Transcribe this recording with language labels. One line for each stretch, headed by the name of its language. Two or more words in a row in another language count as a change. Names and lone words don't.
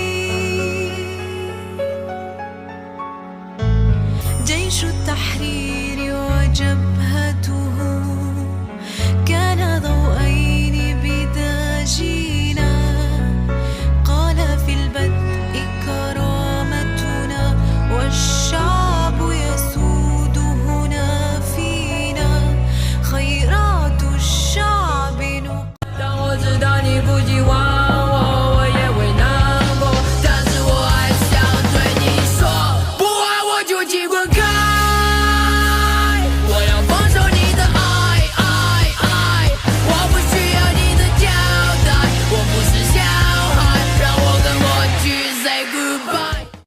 Arabic: جيش التحرير وجبهته كان ضوءين بداجينا، قال في البدء كرامتنا والشعب يسود هنا فينا خيرات الشعب
Chinese: 我知道你不喜欢我，我也会难过，但是我还想对你说，不爱我就请滚开，我要放手你的爱，我不需要你的交代，我不是小孩，让我跟我去
English: say goodbye。